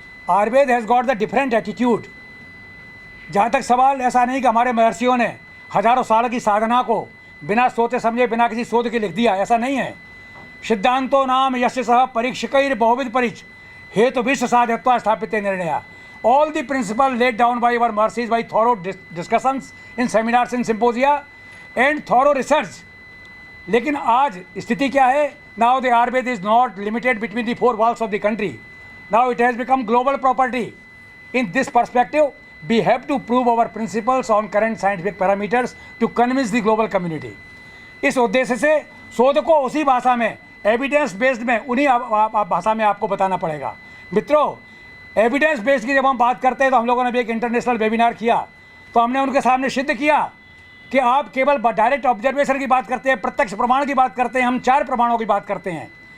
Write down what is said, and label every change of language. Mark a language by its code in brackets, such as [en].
[en] Ayurveda has got the different attitude. [hi] जहाँ तक सवाल ऐसा नहीं कि हमारे महर्षियों ने हजारों साल की साधना को बिना सोचे समझे, बिना किसी शोध के लिख दिया, ऐसा नहीं है। [sa] सिद्धांतो नाम यश सह परीक्षकैर बहुविध परिच हेतु विश्व साधयत्वा स्थापित निर्णय। [en] All the principle laid down by our Mahārshis by thorough discussions in seminars and symposia and thorough research. [hi] लेकिन आज स्थिति क्या है? [en] Now the Ayurveda is not limited between the 4 walls of the country. Now it has become global property. In this perspective, we have to prove our principles on current scientific parameters to convince the global community. [hi] इस उद्देश्य से शोध को उसी भाषा में, evidence based में, उन्हीं भाषा में आपको बताना पड़ेगा। मित्रों, एविडेंस बेस्ड की जब हम बात करते हैं तो हम लोगों ने भी एक इंटरनेशनल वेबिनार किया, तो हमने उनके सामने सिद्ध किया कि आप केवल डायरेक्ट ऑब्जर्वेशन की बात करते हैं, प्रत्यक्ष प्रमाण की बात करते हैं, हम 4 प्रमाणों की बात करते हैं।